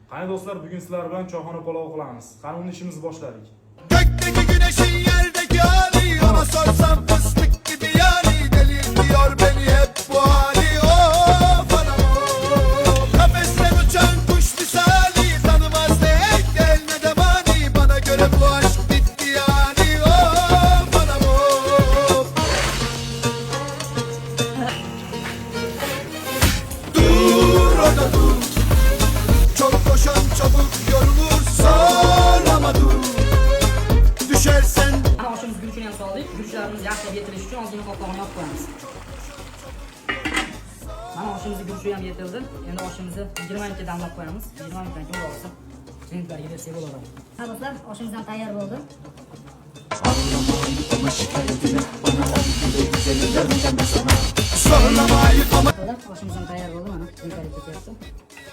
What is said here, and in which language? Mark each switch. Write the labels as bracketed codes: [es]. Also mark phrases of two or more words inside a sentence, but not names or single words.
[uz] Qani do'stlar, bugun sizlar bilan choyxona palov qilamiz. Qani uni ishimizni boshladik. [tr] Gökteki güneşin yerdeki hali, ona sorsam fıstık gibi yani. Delirtiyor beni hep bu hali. Of anam of. Kafesten uçan kuş misali, tanımaz ne engel ne de mani. Bana göre bu aşk bitti yani. Of anam of. Dur orada dur. Çok koşan çabuk yorulur, zorlama dur. Düşersen [uz] Ana oshimiz guruchini ham soldik. Guruchlarimiz yaxshi yetilish uchun ozgina qopqog'ini yopib qo'yamiz. Mana oshimizni guruchi ham yetildi. Endi oshimizni 20 minutga damlab qo'yamiz. 20 minutdan keyin bo'lsa, minutlarga bersak bo'ladi. Ha do'stlar, oshimiz ham tayyor bo'ldi. [tr] zorlama ayıp ama [uz] Oshimiz ham tayyor bo'ldi, mana minutlarga ketyapti.